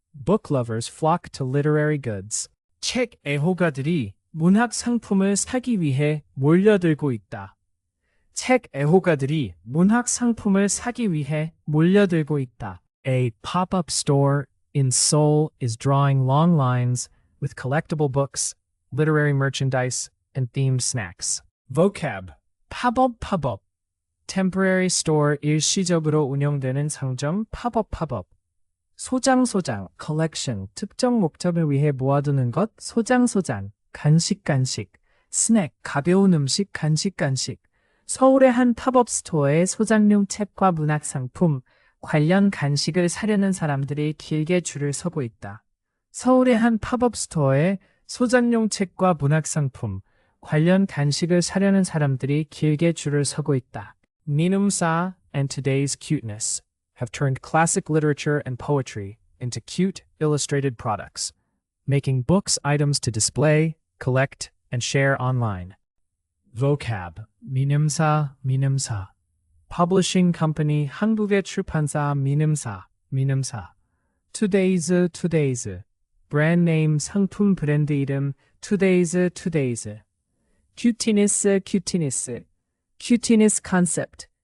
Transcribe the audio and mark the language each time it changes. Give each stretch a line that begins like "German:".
English: Book lovers flock to literary goods.
Korean: 책 애호가들이 문학 상품을 사기 위해 몰려들고 있다. 책 애호가들이 문학 상품을 사기 위해 몰려들고 있다.
English: A pop-up store in Seoul is drawing long lines with collectible books, literary merchandise, and themed snacks. Vocab. pop-up. Temporary store
Korean: 일시적으로 운영되는 상점 pop-up. 소장, collection, 특정 목적을 위해 모아두는 것, 소장, 간식, 스낵, 가벼운 음식, 간식. 서울의 한 팝업 스토어에 소장용 책과 문학 상품, 관련 간식을 사려는 사람들이 길게 줄을 서고 있다. 서울의 한 팝업 스토어에 소장용 책과 문학 상품, 관련 간식을 사려는 사람들이 길게 줄을 서고 있다.
English: 민음사 and today's cuteness have turned classic literature and poetry into cute, illustrated products, making books items to display, collect, and share online. Vocab. 민음사. Publishing company
Korean: 한국의 출판사 민음사.
English: Today's. brand name
Korean: 상품 브랜드 이름
English: Today's. cuteness. concept.